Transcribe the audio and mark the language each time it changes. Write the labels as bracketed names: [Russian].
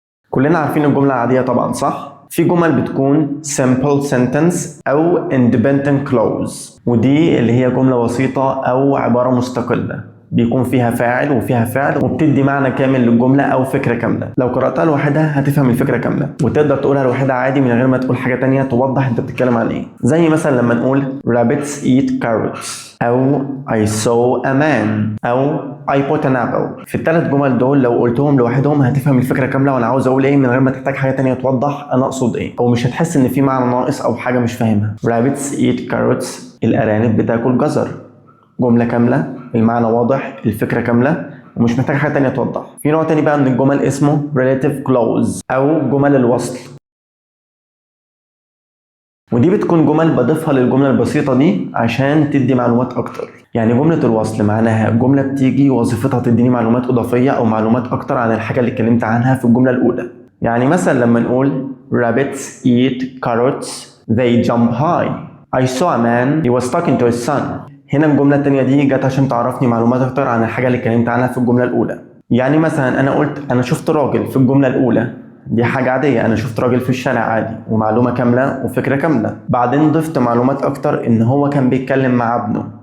[Arabic] كلنا عارفين الجملة العادية طبعا، صح؟ في جمل بتكون simple sentence أو independent clause، ودي اللي هي جملة وسيطة أو عبارة مستقلة بيكون فيها فاعل وفيها فعل وبتدي معنى كامل للجملة أو فكرة كاملة. لو قرأتها لوحدها هتفهم الفكرة كاملة وتقدر تقولها لوحدها عادي من غير ما تقول حاجة تانية توضح أنت بتتكلم عن إيه. زي مثلا لما نقول [English] rabbits eat carrots، أو I saw a man، أو I put an apple. [Arabic] في الثلاث جمل دول لو قلتهم لوحدهم هتفهم الفكرة كاملة وأنا عاوز أقول إيه من غير ما تحتاج حاجة تانية توضح أنا أقصد إيه، أو مش هتحس إن في معنى ناقص أو حاجة مش فاهمها. [English] rabbits eat carrots، [Arabic] الأرانب بتاكل جزر. جملة كاملة، المعنى واضح، الفكرة كاملة ومش محتاج حاجة تانية توضح. في نوع تاني بقى من الجمل اسمه relative clause أو جمل الوصل، ودي بتكون جمل بضيفها للجملة البسيطة دي عشان تدي معلومات أكتر. يعني جملة الوصل معناها جملة بتيجي وظيفتها تديني معلومات إضافية أو معلومات أكتر عن الحاجة اللي اتكلمت عنها في الجملة الأولى. يعني مثلا لما نقول [English] rabbits eat carrots they jump high. I saw a man he was talking to his son. [Arabic] هنا الجملة التانية دي جت عشان تعرفني معلومات أكتر عن الحاجة اللي اتكلمت عنها في الجملة الأولى. يعني مثلا أنا قلت أنا شفت راجل في الجملة الأولى، دي حاجة عادية، أنا شفت راجل في الشارع عادي ومعلومة كاملة وفكرة كاملة. بعدين ضفت معلومات أكتر إن هو كان بيتكلم مع ابنه.